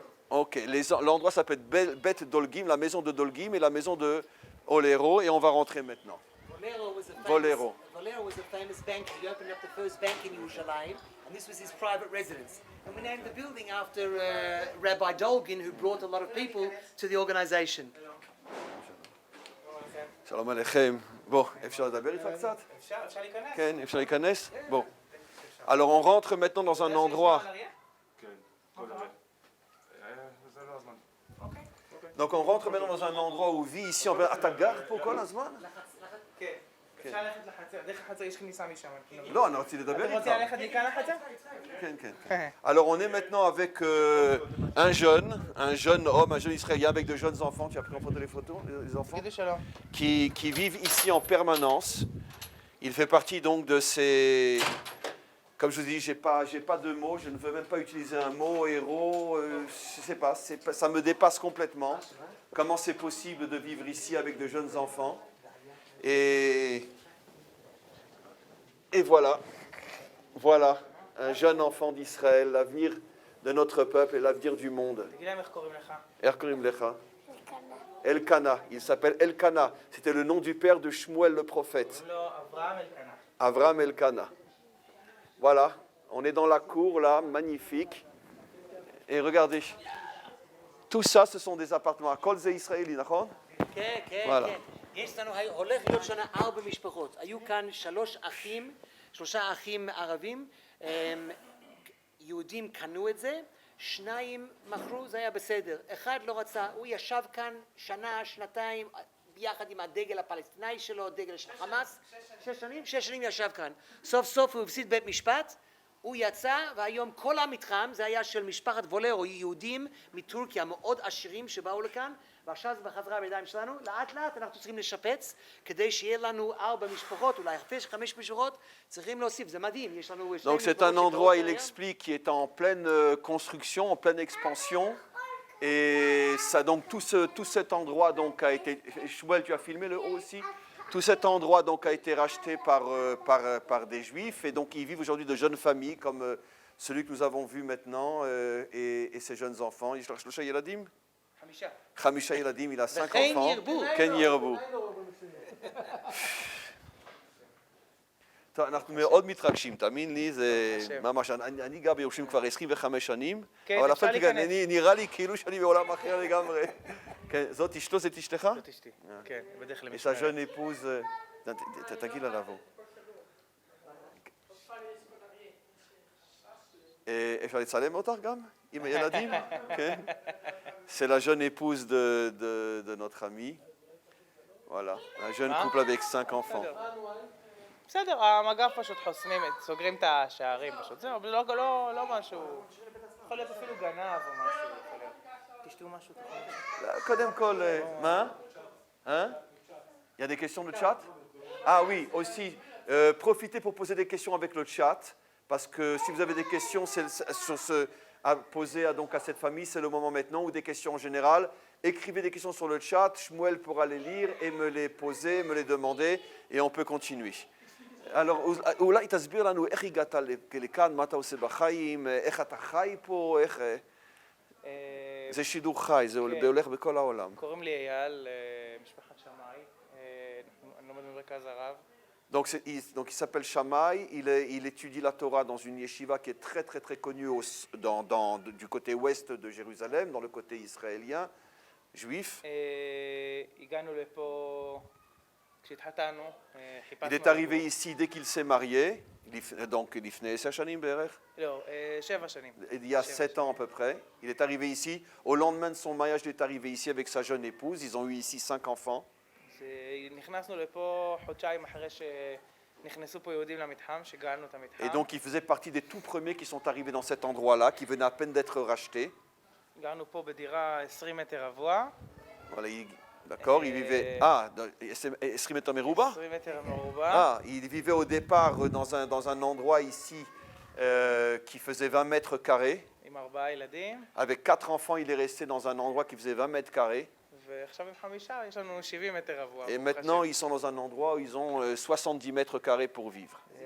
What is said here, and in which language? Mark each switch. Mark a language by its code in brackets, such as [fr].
[fr] Ok, l'endroit s'appelle Bet Dolgim, la maison de Dolgim et la maison de Olero, et on va rentrer maintenant. Volero. [en] Volero was a famous bank. He opened up the first bank in Yerushalayim, and this was his private residence. And we named the building after Rabbi Dolgin, who brought a lot of people to the organization. [he] שלום עליכם. בוא, אפשר לדבר איתך קצת? אפשר להיכנס. כן, אפשר להיכנס? Bon. [fr] Alors on rentre maintenant dans un endroit... Donc on rentre maintenant dans un endroit où vit ici... [he] אתה גר פה כל הזמן? כן. אפשר ללכת לחצר, דרך החצר יש כניסה משם. לא, אני רציתי לדבר אתה רוצה איתך. ללכת מכאן לחצר? כן, כן. [fr] Alors on est maintenant avec un jeune homme, un jeune israélien avec de jeunes enfants. Tu as pris en photo les photos, les enfants? [he] תגידו שלום. [fr] Qui vivent ici en permanence. Il fait partie donc de ces... Comme je vous dis, j'ai pas de mots, je ne veux même pas utiliser un mot, héros, je sais pas, ça me dépasse complètement. Comment c'est possible de vivre ici avec de jeunes enfants? Et voilà, un jeune enfant d'Israël, l'avenir de notre peuple et l'avenir du monde. [he] תגיד להם איך קוראים לך. איך קוראים לך? [fr] Elkana, il s'appelle Elkana. C'était le nom du père de Shmuel le prophète. [he] קוראים לו אברהם אלקנה. Avram Elkana. [fr] Voilà, on est dans la cour là, magnifique. Et regardez, tout ça, ce sont des appartements. [he] Kol ze Israéli, נכון? כן, כן, וואלה. כן. יש לנו, הולך להיות שנה 4 משפחות. היו כאן 3 אחים ערבים, יהודים קנו את זה, 2 מכרו, זה היה בסדר. 1 לא רצה, הוא ישב כאן שנה, שנתיים, ביחד עם הדגל הפלסטיני שלו, דגל של חמאס. 6 שנים ישב כאן. סוף סוף הוא הפסיד בית משפט, הוא יצא, והיום כל המתחם זה היה של משפחת וולרו, יהודים מטורקיה מאוד עשירים שבאו לכאן, ועכשיו זה בחזרה בידיים שלנו. לאט לאט אנחנו צריכים לשפץ, כדי שיהיה לנו 4 משפחות, אולי 5 משפחות, צריכים להוסיף, זה מדהים, יש לנו... [fr] Donc c'est un endroit, il explique, qui est en pleine construction, en pleine expansion. Et ça, donc, tout cet endroit donc, a été... Shmuel, tu as filmé le haut aussi? Tout cet endroit donc, a été racheté par des Juifs. Et donc ils vivent aujourd'hui de jeunes familles, comme celui que nous avons vu maintenant, et ses jeunes enfants. [he] Shloshah Yeladim? Chamisha Yeladim, [fr] il a 5 enfants. [he] Ken Yerbu. אנחנו מאוד מתרגשים, תאמין לי, זה ממש, אני גר בירושלים כבר 25 שנים, אבל אפילו נראה לי כאילו שאני בעולם אחר לגמרי. זאת אשתו, זאת אשתך? זאת אשתי, כן, בדרך [fr] Et sa [he] למשמרת. [fr] jeune épouse, [he] תגיד לה לבוא. אפשר לצלם אותך גם? עם הילדים? כן. [fr] C'est la jeune épouse de notre ami. Voilà, un jeune couple avec 5 enfants. [he] בסדר, המגף פשוט חוסמים, סוגרים את השערים פשוט. זהו, לא משהו... יכול להיות אפילו גנב או משהו, יכול להיות. תשתו משהו, קודם כל, מה? [fr] Il y a des questions de chat? Ah oui, aussi, profitez pour poser des questions avec le chat, parce que si vous avez des questions à poser donc à cette famille, c'est le moment maintenant, ou des questions en général, écrivez des questions sur le chat, Shmuel pourra les lire et me les poser, me les demander, et on peut continuer. [he] Alors, אולי תסביר לנו איך הגעת לכאן, מה אתה עושה בחיים, איך אתה חי פה, איך... זה שידור חי, זה הולך בכל העולם. קוראים לי אייל, משפחת שמאי, אני לומד במרכז הרב. [fr] Donc il s'appelle Shammai, il étudie la Torah dans une yeshiva qui est très très très connue du côté ouest de Jérusalem, dans le côté israélien, juif. [he] הגענו לפה כשהתחתנו, [fr] Il [he] חיפשנו... [fr] est arrivé ici dès qu'il s'est marié, donc [he] לפני 10 שנים בערך, לא, 7 שנים. [fr] il y a 7 ans à peu près. Il est arrivé ici, au lendemain de son mariage, il est arrivé ici avec sa jeune épouse. Ils ont eu ici 5 enfants. [he] נכנסנו לפה חודשיים אחרי שנכנסו פה יהודים למתחם, שגאלנו את המתחם. [fr] Et donc il faisait partie des tout premiers qui sont arrivés dans cet endroit-là, qui venaient à peine d'être rachetés. [he] גרנו פה בדירה 20 מטר רבוע. [fr] Voilà, d'accord, il vivait... Ah, 20 mètres מרובע? [he] 20 מטר מרובע. [fr] Ah, il vivait au départ dans un endroit ici qui faisait 20 mètres carrés. [he] עם 4 ילדים. [fr] Avec 4 enfants, il est resté dans un endroit qui faisait 20 mètres carrés. [he] ועכשיו עם 5 יש לנו 70 מטר רבוע. [fr] Et maintenant, ils sont dans un endroit où ils ont 70 mètres carrés pour vivre.